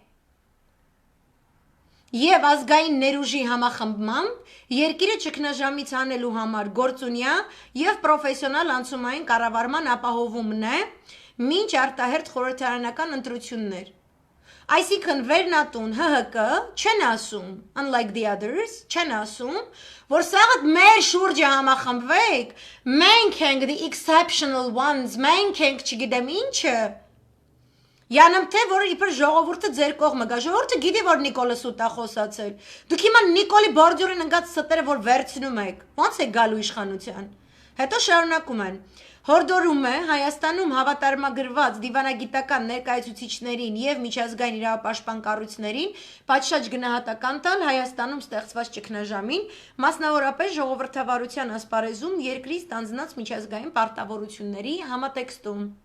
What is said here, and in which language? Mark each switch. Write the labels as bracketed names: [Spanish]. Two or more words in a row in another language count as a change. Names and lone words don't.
[Armenian] եւ ազգային ներուժի համախմբմամբ երկիրը ճգնաժամից հանելու համար գործունյա եւ պրոֆեսիոնալ անցումային կառավարման ապահովումն է մինչ արտահերթ խորհրդարանական ընտրություններ Այսինքն վերնատուն ՀՀԿ չեն ասում, [English] unlike the others, [Armenian] չեն ասում, որ սաղը մեր շուրջը համախմբվեք, մենք ենք [English] the exceptional ones, [Armenian] մենք ենք չգիտեմ ինչը, յանամ թե, որ իպր ժողովուրդը ձեր կողմը գա, ժողովուրդը գիտի, որ Նիկոլը սուտ է խոսացել, դուք հիմա Նիկոլի բորդյուրին ընգած ստերը, որ վերցնում եք, ոնց եք գալու իշխանության, հետո շարունակում են, Հորդորում է Հայաստանում հավատարմագրված դիվանագիտական ներկայացուցիչներին և միջազգային իրավապաշտպան կառույցներին պատշաճ գնահատական տալ Հայաստանում ստեղծված ճգնաժամին, մասնավորապես ժողովրդավարության ասպարեզում երկրի ստանձնած միջազգային պարտավորությունների համատեքստում։